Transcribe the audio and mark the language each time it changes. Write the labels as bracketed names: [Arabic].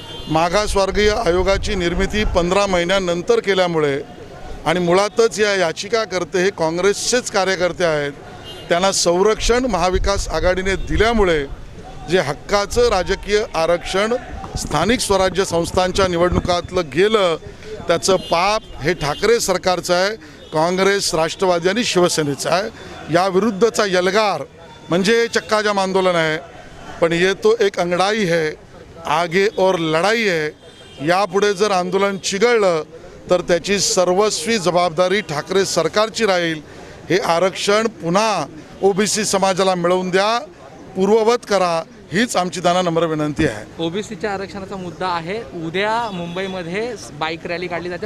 [Marathi] मागासवर्गीय आयोगाची निर्मिती 15 महिन्यानंतर केल्यामुळे आणि मुळातच या याचिकाकर्ते हे काँग्रेसचेच कार्यकर्ते आहेत, त्यांना संरक्षण महाविकास आघाडीने दिल्यामुळे जे हक्काचं राजकीय आरक्षण स्थानिक स्वराज्य संस्थांच्या निवडणुकातलं गेलं, त्याचं पाप हे ठाकरे सरकारचं आहे, काँग्रेस, राष्ट्रवादी आणि शिवसेनेचं आहे. याविरुद्धचा यलगार म्हणजे चक्काजाम आंदोलन आहे. [Hindi] पण ये तो एक अंगड़ाई है, आगे और लढाई है. [Marathi] यापुढे जर आंदोलन चिघळलं तर त्याची सर्वस्वी जबाबदारी ठाकरे सरकारची राहील. हे आरक्षण पुन्हा ओबीसी समाजाला मिळवून द्या, पूर्ववत करा, हीच आमची त्यांना नम्र विनंती आहे. ओबीसीच्या आरक्षणाचा मुद्दा आहे. उद्या मुंबईमध्ये बाईक रॅली काढली जाते.